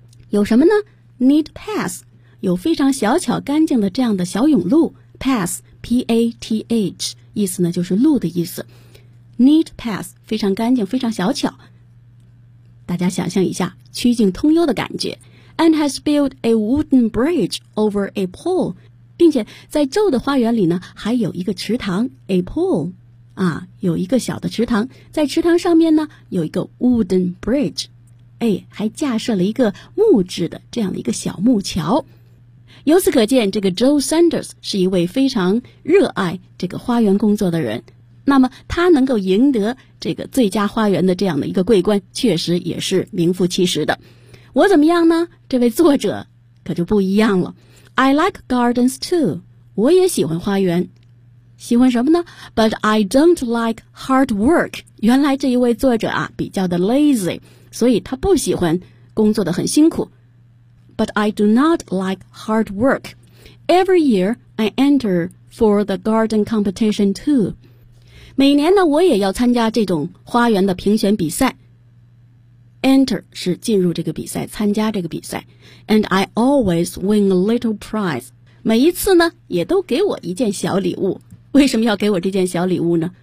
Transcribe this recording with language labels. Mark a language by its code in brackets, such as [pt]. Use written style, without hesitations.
[zh] 有什么呢？ [en] Neat paths [zh] 有非常小巧干净的这样的小甬路。 Paths, P-A-T-H, 意思呢就是路的意思。 [en] Neat paths, [zh] 非常干净，非常小巧。大家想象一下，曲径通幽的感觉。 [en] And has built a wooden bridge over a pool. [zh] 并且在 Joe 的花园里呢还有一个池塘 ,a pool. 啊，有一个小的池塘。在池塘上面呢有一个 wooden bridge. 哎，还架设了一个木质的这样的一个小木桥。由此可见，这个 Joe Sanders 是一位非常热爱这个花园工作的人。那么他能够赢得这个最佳花园的这样的一个桂冠，确实也是名副其实的。我怎么样呢？这位作者可就不一样了。 [en] I like gardens too. [zh] 我也喜欢花园。喜欢什么呢？ [en] But I don't like hard work. [zh] 原来这一位作者啊，比较的 lazy， 所以他不喜欢工作的很辛苦。 [en] But I do not like hard work. Every year I enter for the garden competition too. [zh] 每年呢，我也要参加这种花园的评选比赛。 Enter 是进入这个比赛，参加这个比赛。 [en] And I always win a little prize. [zh] 每一次呢，也都给我一件小礼物。为什么要给我这件小礼物呢？